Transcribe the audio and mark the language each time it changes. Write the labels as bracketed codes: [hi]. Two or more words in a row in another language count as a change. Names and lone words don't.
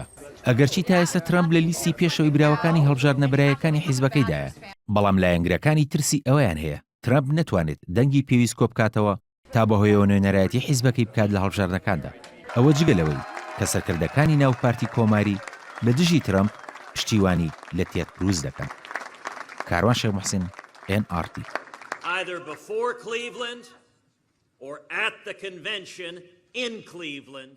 [ckb] ئەگەرچی تا ئێستا ترەمپ لە لیستی پێشەوەی براوەکانی هەڵبژاردنە بەرایەکانی حیزبەکەیدایە، بەڵام لایەنگرەکانی ترسی ئەوەیان هەیە ترەمپ نەتوانێت دەنگی پێویست کۆ بکاتەوە تا بەهۆیەوە نوێنەرایەتی حیزبەکەی بکات لە هەڵبژاردنەکاندا. ئەوە جگەلەوەی کە سەرکردەکانی ناو پارتی کۆماری لە دژی ترەمپ پشتیوانی لە تێد کروس دەکەن. کاروان شێخ موحسین NRT. [en] Either before Cleveland or at the convention in Cleveland.